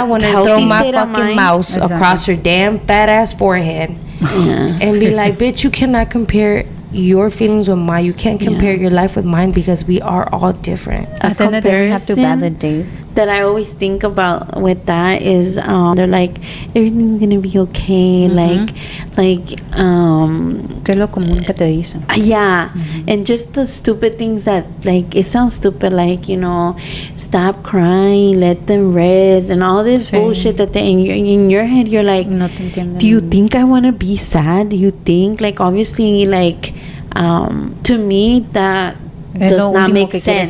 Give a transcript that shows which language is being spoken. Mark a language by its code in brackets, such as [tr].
[en] I want to throw my fucking mouse across her damn fat ass forehead and be like, bitch, you cannot compare your feelings with mine. You can't compare your life with mine, because we are all different. At the end of the day, we have to validate. That I always think about with that is they're like, everything's gonna be okay. [es] Que es lo común que te dicen. [en] And just the stupid things that, like, it sounds stupid, like, stop crying, let them rest, and all this bullshit that in your head you're like, [es] no te entienden. [en] Do you think I want to be sad? Do you think, like, obviously, like, to me that does not make sense.